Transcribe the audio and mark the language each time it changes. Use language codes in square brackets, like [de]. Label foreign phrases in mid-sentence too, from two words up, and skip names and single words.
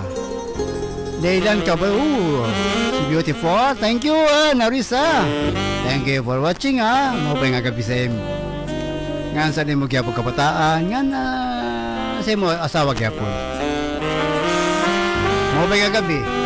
[war] Daylan ka ba? Si beautiful. [en] Thank you, Narisa. Thank you for watching, [war] maupay nga gabi sa im. Ngan sa mo gyapon kabataan, ngan sa mo asawa gyapon. Maupay nga gabi.